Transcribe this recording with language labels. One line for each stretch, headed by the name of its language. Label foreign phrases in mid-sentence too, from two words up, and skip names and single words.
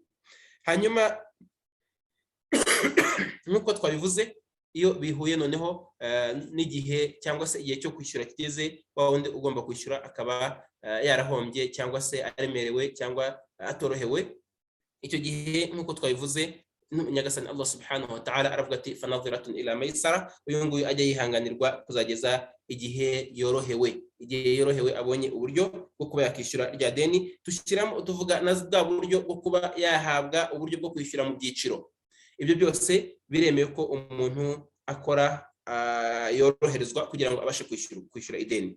Kinyarwanda: Hanyuma nk'uko twabivuze, iyo bihuye noneho n'igihe cyangwa se igihe cyo kwishyura kigeze, wa wundi ugomba kwishyura akaba yarahombye cyangwa se aremerewe cyangwa atorohewe, icyo gihe nk'uko twabivuze nyagasani
Arabic: الله سبحانه وتعالى
Kinyarwanda: aravuga ati
Arabic: فنظرة إلى ميسرة,
Kinyarwanda: uyu nguyu ajya yihanganirwa kuzageza igihe yorohewe abonye uburyo bwo kuba yakishyura rya deni. Tushyiramo tuvuga na bwa buryo bwo kuba yahabwa uburyo bwo kwishyura mu byiciro. Ibyo byose biremewe ko umuntu akora yoroherezwa kugira ngo abashe kwishyura ideni.